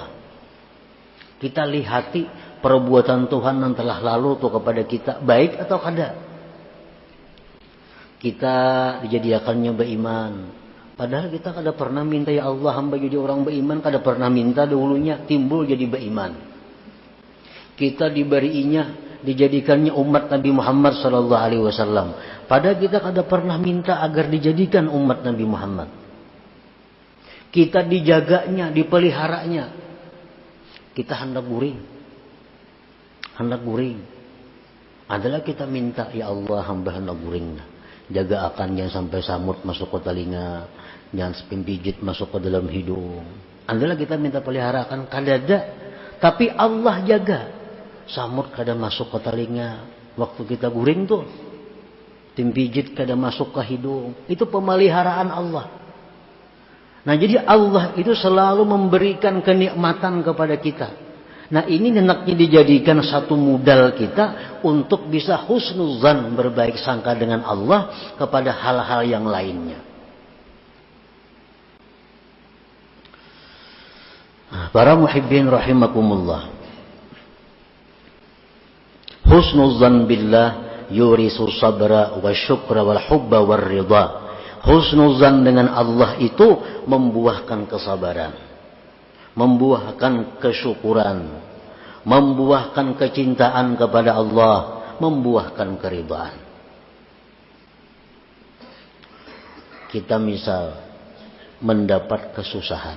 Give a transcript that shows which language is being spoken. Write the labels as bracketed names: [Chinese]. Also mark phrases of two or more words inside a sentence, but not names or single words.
[Banjar] Kita lihati perbuatan Tuhan yang telah lalu tuh kepada kita, baik atau kada. Kita dijadikannya beriman, Padahal kita kada pernah minta ya Allah hamba jadi orang beriman, kada pernah minta dahulunya timbul jadi beriman. [Indonesian] Kita diberinya, dijadikannya umat Nabi Muhammad [Arabic] صلى الله عليه وسلم. [Banjar] Padahal kita kada pernah minta agar dijadikan umat Nabi Muhammad. Kita dijaganya, dipeliharanya. Kita hendak guring. Hendak guring. Adalah kita minta, ya Allah hamba hendak guring. Jaga akan jangan sampai samut masuk ke telinga, jangan sampai pijit masuk ke dalam hidung. Adalah kita minta peliharakan, kadada. [Indonesian] Tapi Allah jaga. [Banjar] Samut kada masuk ke telinga. Waktu kita guring tuh. Tim pijit kada masuk ke hidung. [Indonesian] Itu pemeliharaan Allah. Nah jadi Allah itu selalu memberikan kenikmatan kepada kita. Nah ini hendaknya dijadikan satu modal kita untuk bisa husnuzan, berbaik sangka dengan Allah kepada hal-hal yang lainnya. Nah, para [Arabic] محبين رحمكم الله. حسن الظن بالله يورث الصبر والشكر والحب والرضا. [Indonesian] Husnuzan dengan Allah itu membuahkan kesabaran, membuahkan kesyukuran, membuahkan kecintaan kepada Allah, membuahkan keridhaan. Kita misal mendapat kesusahan.